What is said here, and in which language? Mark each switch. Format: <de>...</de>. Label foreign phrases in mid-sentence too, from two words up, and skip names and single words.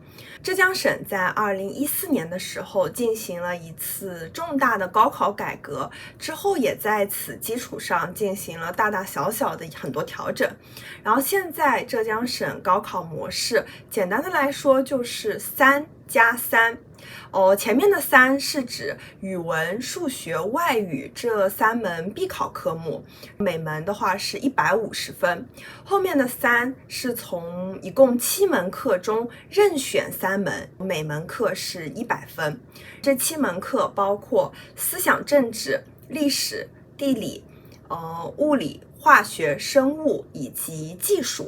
<zh>浙江省在2014年的時候進行了一次重大的高考改革，之後也在此基礎上進行了大大小小的很多調整。然後現在浙江省高考模式，簡單的來說就是3+3。前面的3是指語文、數學、外語這3門必考科目，每門的話是150分。後面的3是從一共7門課中任選3門，每門課是100分。這7門課包括思想政治、歷史、地理、物理、化學、生物以及技術。</zh>